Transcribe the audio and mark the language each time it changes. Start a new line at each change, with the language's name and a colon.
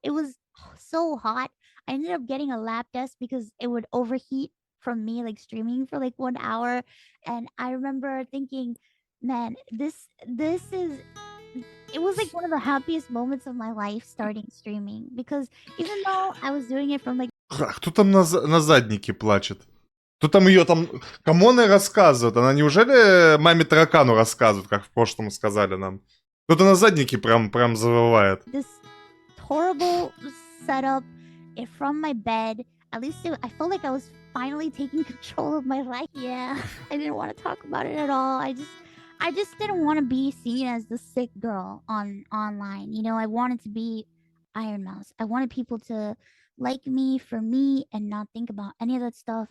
English: It was so hot. I ended up getting a lap desk because it would overheat from me like streaming for like 1 hour. And I remember thinking, man, this is it was like one of the happiest moments of my life starting streaming because even though I was doing it from like
Russian: Кто там на заднике плачет? Кто там ее там... Кому она рассказывает? Она неужели маме таракану рассказывает, как в прошлом сказали нам? Кто-то на заднике прям завывает.
English: this horrible setup from my bed. At least I felt like I was finally taking control of my life. Yeah, I didn't want to talk about it at all. I just didn't want to be seen as the sick girl online. You know, I wanted to be Iron Mouse. I wanted people to like me for me and not think about any of that stuff.